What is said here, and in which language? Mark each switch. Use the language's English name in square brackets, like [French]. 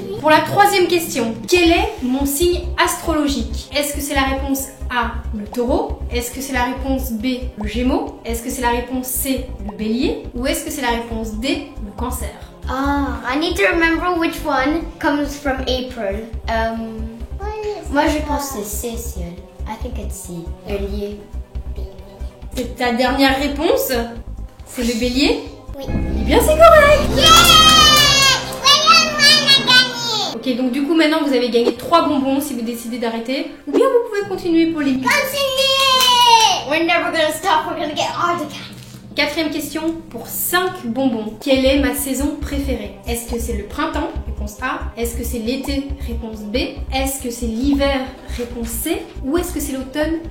[French] Pour la troisième question, quel est mon signe astrologique? Est-ce que c'est la réponse A, le taureau? Est-ce que c'est la réponse B, le gémeaux? Est-ce que c'est la réponse C, le bélier? Ou est-ce que c'est la réponse D, le cancer? [English] Ah, I need to remember which one comes from April. [French] Moi je pense que c'est C, ciel. [English] I think it's C. Bélier. [French] C'est ta dernière réponse? C'est le bélier? Oui. Eh bien, c'est correct! Ok, donc du coup, maintenant, vous avez gagné 3 bonbons si vous décidez d'arrêter. Ou bien vous pouvez continuer pour les 8. Continue! [English] We're never gonna stop, we're gonna get all the time. [French] Quatrième question pour 5 bonbons. Quelle est ma saison préférée? Est-ce que c'est le printemps? Réponse A. Est-ce que c'est l'été? Réponse B. Est-ce que c'est l'hiver? Réponse C. Ou est-ce que c'est l'automne?